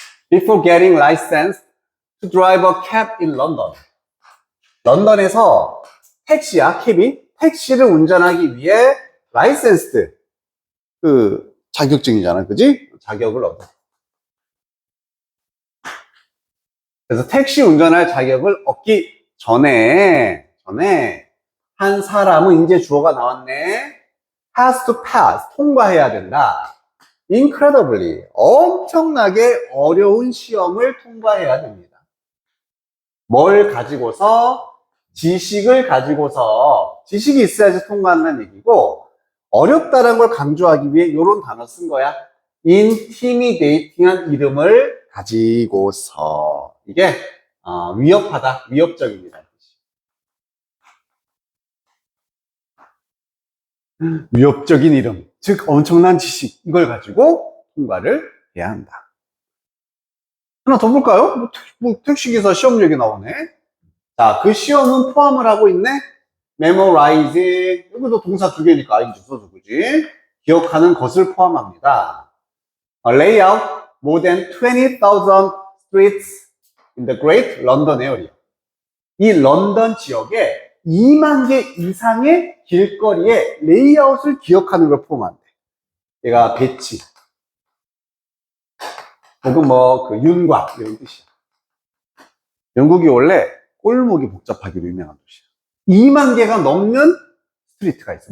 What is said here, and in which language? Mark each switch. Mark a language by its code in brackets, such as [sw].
[en] Before getting licensed to drive a cab in London. [ko] 런던에서 택시야, 캡이 택시를 운전하기 위해 licensed 그 자격증이잖아, 그지? 자격을 얻어. 그래서 택시 운전할 자격을 얻기 전에 한 사람은 이제 주어가 나왔네. [en] has to pass, [ko] 통과해야 된다. incredibly, 엄청나게 어려운 시험을 통과해야 됩니다. 뭘 가지고서? 지식을 가지고서, 지식이 있어야지 통과한다는 얘기고, 어렵다는 걸 강조하기 위해 이런 단어 쓴 거야. intimidating한 이름을 가지고서. 이게 위협하다, 위협적입니다. 위협적인 이름, 즉 엄청난 지식, 이걸 가지고 통과를 해야 한다. 하나 더 볼까요? 택시기사 시험 얘기 나오네. 자, 그 시험은 포함을 하고 있네. memorize, 여기도 동사 두 개니까 ing 써서 그지? 기억하는 것을 포함합니다. [en] lay out more than 20,000 streets in the Great London area. [ko] 이 런던 지역에 2만 개 이상의 길거리에 레이아웃을 기억하는 걸 포함한대. 얘가 배치, 혹은 그 윤곽 이런 뜻이야. 영국이 원래 꼴목이 복잡하기로 유명한 도시야. 2만 개가 넘는 스트리트가 있어.